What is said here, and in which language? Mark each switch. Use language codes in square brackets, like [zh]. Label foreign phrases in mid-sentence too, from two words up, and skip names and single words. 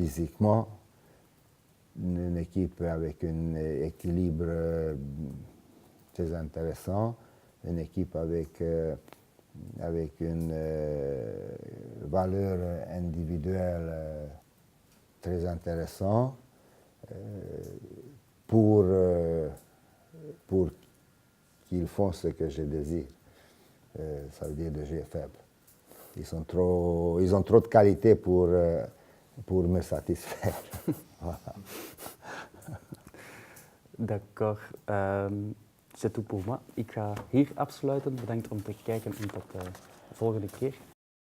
[fr] physiquement, une équipe avec un équilibre très intéressant, une équipe avec une valeur individuelle très intéressante pour qu'ils font ce que je désire. Ça veut dire des jeux faibles. Ils ont trop de qualité pour me satisfaire. Voilà. D'accord. C'est tout pour moi. [nl] Ik ga hier afsluiten. Bedankt om te kijken en tot de volgende keer.